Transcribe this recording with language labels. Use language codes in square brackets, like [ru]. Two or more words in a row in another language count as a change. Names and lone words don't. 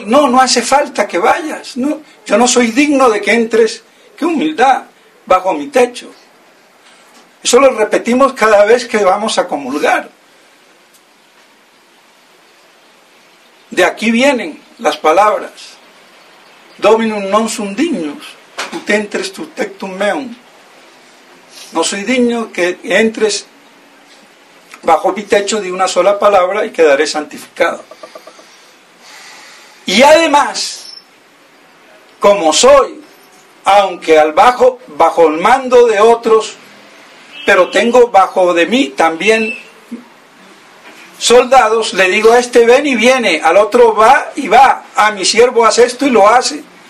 [es] No hace falta que vayas. No, yo no soy digno de que entres. ¡Qué humildad! Bajo mi techo. Eso lo repetimos cada vez que vamos a comulgar. De aquí vienen las palabras. [la] Dominum non sum dignus, ut entres tu tectum meum. [es] No soy digno que entres bajo mi techo de una sola palabra y quedaré santificado. Y además, como soy, aunque bajo el mando de otros, pero tengo bajo de mí también soldados, le digo a este ven y viene, al otro va y va, a mi siervo hace esto y lo hace.